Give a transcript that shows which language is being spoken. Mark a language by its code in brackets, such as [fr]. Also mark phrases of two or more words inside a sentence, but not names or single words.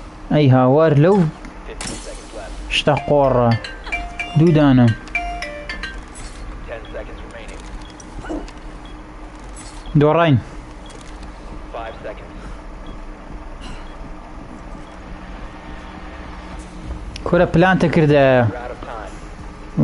[ckb] ئەی هاوار لەو [en] 15 seconds left. [ckb] شتە قۆڕە دوودانە [en] 10 seconds remaining. [ckb] دۆڕاین [en] 5 seconds. [ckb] کورە پلانتە کردە [en] You're out of time.